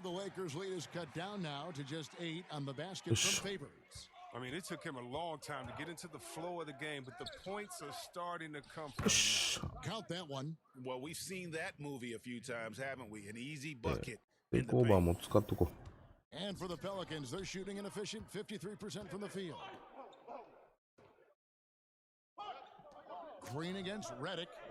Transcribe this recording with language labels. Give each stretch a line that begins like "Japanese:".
English: The Lakers' lead is cut down now to just 8 on the basket from Favors. I mean, it took him a long time to get into the flow of the game, but the points are starting to come from him. Count that one. Well, we've seen that movie a few times, haven't we? An easy bucket.
Japanese: テイクオーバーも使っとこう。
English: And for the Pelicans, they're shooting an efficient 53% from the field. Green against Redick.